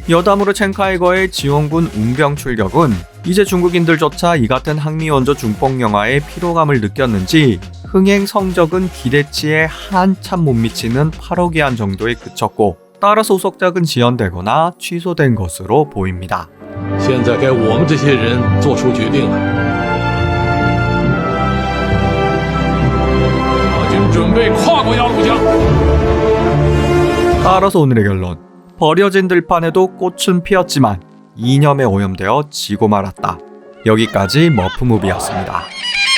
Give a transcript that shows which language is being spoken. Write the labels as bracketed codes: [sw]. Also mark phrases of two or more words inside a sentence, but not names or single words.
[ko] 여담으로 첸카이거의 지원군 웅병 출격은 이제 중국인들조차 이 같은 항미원조 중뽕 영화에 피로감을 느꼈는지 흥행 성적은 기대치에 한참 못 미치는 8억 위안 정도에 그쳤고, 따라서 후속작은 지연되거나 취소된 것으로 보입니다. [zh] 现在该我们这些人做出决定了。大军准备跨过鸭绿江。 [ko] 따라서 오늘의 결론. 버려진 들판에도 꽃은 피었지만 이념에 오염되어 지고 말았다. 여기까지 머프무비였습니다.